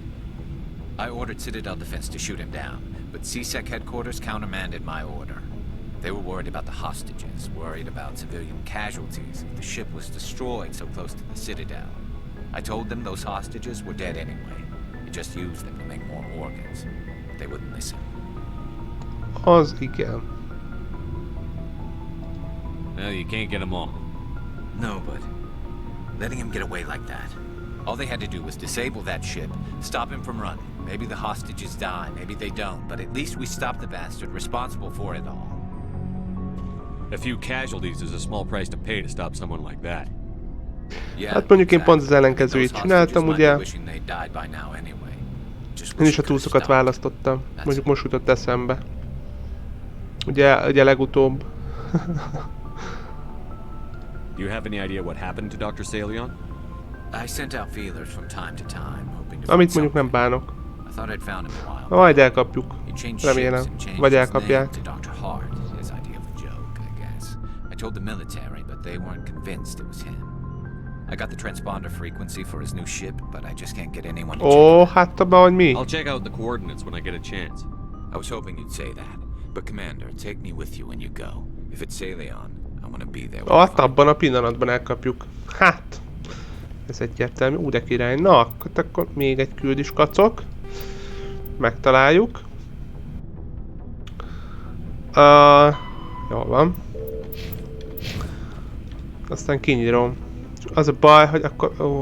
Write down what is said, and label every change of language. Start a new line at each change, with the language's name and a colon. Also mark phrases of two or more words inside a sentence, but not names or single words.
English: I ordered Citadel Defense to shoot him down, but CSEC headquarters countermanded my order. They were worried about the hostages, worried about civilian casualties if the ship was destroyed so close to the Citadel. I told them those hostages were dead anyway. They just used them to make more organs. But they wouldn't listen.
Hungarian: Az igen.
English: Well, you can't get them all. No, but letting him get away like that. All they had to do was disable that ship, stop him from running. Maybe the hostages die, maybe they don't, but at least we stopped the bastard responsible for it all. A few casualties is a small price to pay to stop someone like that.
Hungarian: Hát mondjuk én pont az ellenkezőjét csináltam, ugye? Én is a túszokat választottam. Mondjuk most jutott eszembe. Ugye legutóbb.
English: Do you have any idea what happened to Dr. Salion? I sent out feelers from time to time, hoping to
Hungarian: Amit mondjuk nem bánok.
English: I thought I'd found him a while.
Hungarian: Majd elkapjuk. Remélem. Vagy elkapják.
English: I told the military, but they weren't convinced it was him. I got the transponder frequency for his new ship, but I just can't get anyone to check it out.
Hungarian: Hát abban, hogy mi?
English: I'll check out the coordinates when I get a chance. I was hoping you'd say that, but Commander, take me with you when you go. If it's Salion, I want to be there.
Hungarian: Hát abban a pillanatban elkapjuk. Hát, ez egyértelmű. De király. Na, akkor még egy küldis kacok. Megtaláljuk. Jól van. Aztán kinyírom. Az a baj, hogy akkor...